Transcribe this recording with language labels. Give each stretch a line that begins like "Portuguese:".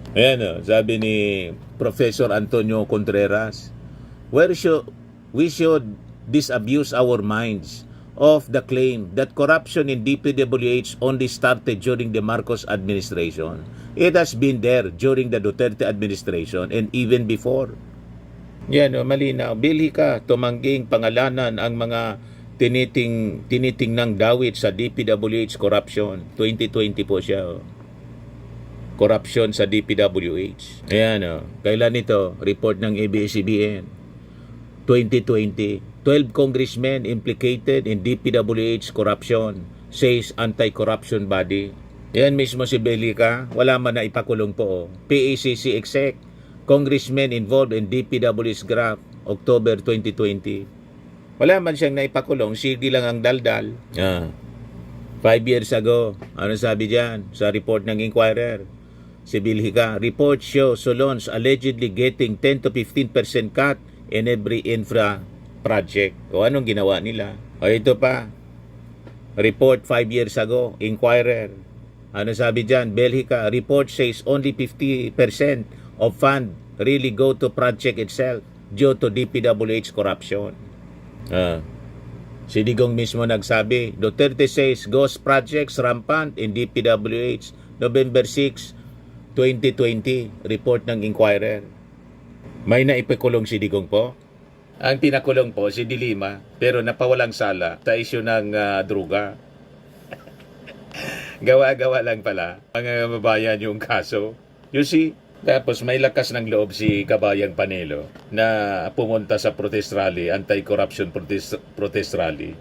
Filipino: Ayan, sabi ni
English: Professor Antonio Contreras, we should disabuse our minds of the claim that corruption in DPWH only started during the Marcos administration. It has been there during the Duterte administration and even before.
Filipino: Yan, malinaw. Bilhi ka, tumangging pangalanan ang mga tinitingnang dawit sa DPWH corruption. 2020 po siya. Corruption sa DPWH. Ayan, kailan ito? Report ng ABS-CBN. 2020.
English: 12 congressmen implicated in DPWH corruption, says anti-corruption body.
Filipino: Yan mismo si Belica, wala man na ipakulong po.
English: PACC exec, congressmen involved in DPWH graft, October 2020.
Filipino: Wala man siyang naipakulong, sige lang ang daldal.
English: 5 years ago,
Filipino: ano sabi dyan sa report ng Inquirer? Si Belica,
English: report shows Solons allegedly getting 10 to 15% cut in every infra project.
Filipino: O anong ginawa nila? O ito pa, report
English: 5 years ago,
Filipino: Inquirer. Ano sabi dyan?
English: Belgica, report says only 50% of fund really go to project itself due to DPWH corruption.
Filipino: Si Digong mismo nagsabi,
English: Duterte says ghost projects rampant in DPWH.
Filipino: November 6, 2020, report ng Inquirer. May naipakulong si Digong po? Ang pinakulong po si Dilima, pero napawalang sala sa isyu ng druga. Gawa-gawa lang pala mga kababayan yung kaso.
English: You see?
Filipino: Tapos may lakas ng loob si Kabayang Panelo na pumunta sa protest rally, anti-corruption protest rally.